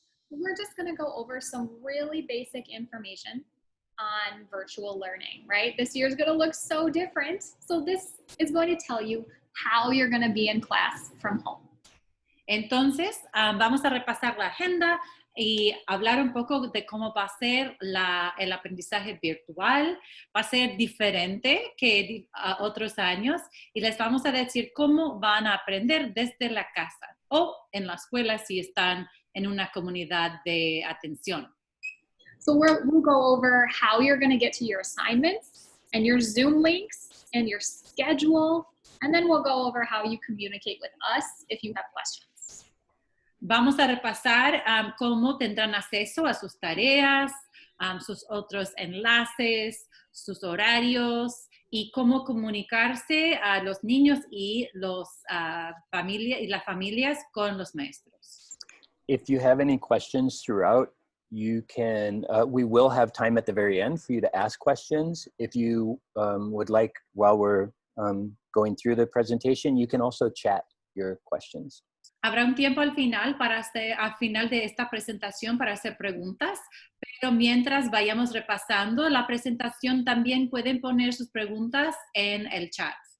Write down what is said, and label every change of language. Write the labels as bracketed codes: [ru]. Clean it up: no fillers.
[en] We're just going to go over some really basic information on virtual learning, right? This year is going to look so different. So this is going to tell you how you're going to be in class from home. [es] Entonces, vamos a repasar la agenda y hablar un poco de cómo va a ser el aprendizaje virtual. Va a ser diferente que otros años y les vamos a decir cómo van a aprender desde la casa o en la escuela si están en una comunidad de atención. [en] So we'll go over how you're going to get to your assignments and your Zoom links and your schedule, and then we'll go over how you communicate with us if you have questions. [es] Vamos a repasar cómo tendrán acceso a sus tareas, sus otros enlaces, sus horarios y cómo comunicarse a los niños y las familias con los maestros. [en] If you have any questions throughout, you can, we will have time at the very end for you to ask questions. If you would like, while we're going through the presentation, you can also chat your questions. [es] Habrá un tiempo al final de esta presentación para hacer preguntas, pero mientras vayamos repasando la presentación también pueden poner sus preguntas en el chat.